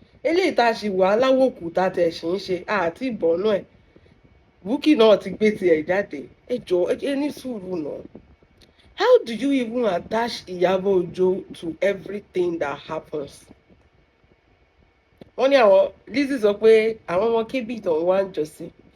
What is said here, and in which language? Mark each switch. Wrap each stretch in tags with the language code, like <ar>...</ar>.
<yo>Eléyìí tá a ṣì wà aláwòkù tá a tẹ̀ ṣì ń ṣe àti ìbọnú ẹ̀. Bukky náà ti gbé tiẹ̀ jáde. Ẹ jọ̀ọ́ ẹ ní sùúrù náà.</yo> <en>How do you even attach Ìyábọ̀ Òjó to everything that happens?</en> <yo>Wọ́n ní àwọn Lizzy sọ pé àwọn ọmọ kébì tó ń wá ń jọ sí.</yo>